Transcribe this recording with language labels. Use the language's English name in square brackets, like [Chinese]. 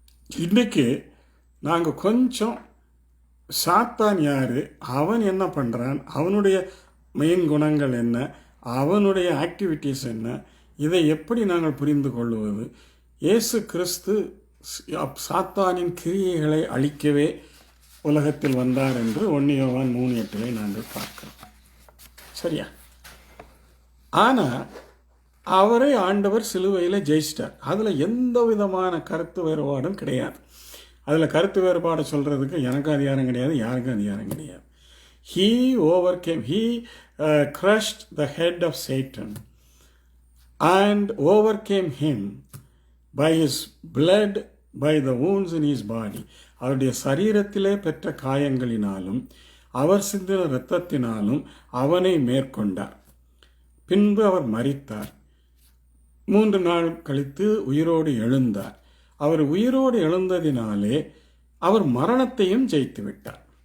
[Tamil] இன்றைக்கு நாங்கள் கொஞ்சம் சாத்தான் யாரு, அவன் என்ன பண்ணுறான், அவனுடைய மெயின் குணங்கள் என்ன, அவனுடைய ஆக்டிவிட்டீஸ் என்ன, இதை எப்படி நாங்கள் புரிந்து கொள்வது, இயேசு கிறிஸ்து சாத்தானின் கிரியைகளை அழிக்கவே உலகத்தில் வந்தார் என்று 1 யோவான் 3:8 நாங்கள் பார்க்கிறோம். சரியா? ஆனால் அவரை ஆண்டவர் சிலுவையில் ஜெயிச்சிட்டார். அதில் எந்த விதமான கருத்து வேறுபாடும் கிடையாது. அதில் கருத்து வேறுபாடு சொல்கிறதுக்கு எனக்கு அதிகாரம் கிடையாது, யாருக்கும் அதிகாரம் கிடையாது. [English] He overcame, he crushed the head of Satan and overcame him by his blood, by the wounds in his body. [Tamil] அவருடைய சரீரத்திலே பெற்ற காயங்களினாலும் அவர் சிந்தின இரத்தத்தினாலும் அவனை மேற்கொண்டார். பின்பு அவர் மரித்தார். 3 நாள் கழித்து உயிரோடு எழுந்தார். அவர் உயிரோடு எழுந்ததினாலே அவர் மரணத்தையும் ஜெயித்து விட்டார்.